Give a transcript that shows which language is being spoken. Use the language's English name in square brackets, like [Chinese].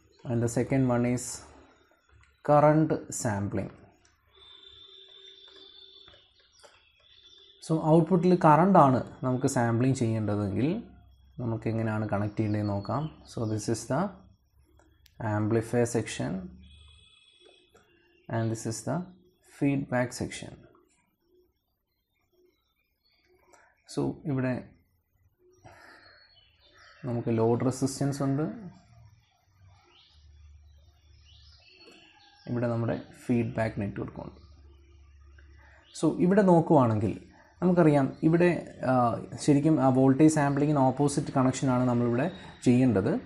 [English] And the second one is current sampling. [Malayalam] So ഔട്ട്പുട്ടിൽ കറണ്ടാണ് നമുക്ക് sampling ചെയ്യേണ്ടതെങ്കിൽ നമുക്ക് എങ്ങനെയാണ് കണക്ട് ചെയ്യേണ്ടതെന്ന് നോക്കാം. [English] So this is the amplifier section and this is the feedback section. [Malayalam] So ഇവിടെ നമുക്ക് ലോഡ് റെസിസ്റ്റൻസ് ഉണ്ട്, ഇവിടെ നമ്മുടെ ഫീഡ്ബാക്ക് നെറ്റ്വർക്ക് ഉണ്ട്. സോ ഇവിടെ നോക്കുവാണെങ്കിൽ നമുക്കറിയാം ഇവിടെ ശരിക്കും ആ വോൾട്ടേജ് സാമ്പിളിങ്ങിന് ഓപ്പോസിറ്റ് കണക്ഷനാണ് നമ്മളിവിടെ ചെയ്യേണ്ടത്.